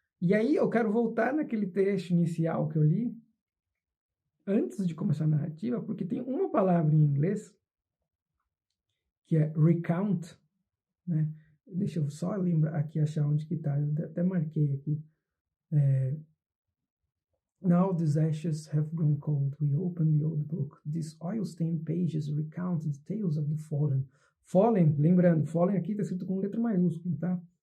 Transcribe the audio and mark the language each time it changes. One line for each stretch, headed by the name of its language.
Portuguese: E aí eu quero voltar naquele trecho inicial que eu li, antes de começar a narrativa, porque tem uma palavra em inglês, que é recount, né? Deixa eu só lembrar aqui, achar onde que tá, eu até marquei aqui.
English: Now these ashes have grown cold, we open the old book. These oil-stained pages recount the tales of the fallen.
Portuguese: Fallen, lembrando, fallen aqui está escrito com letra maiúscula, tá?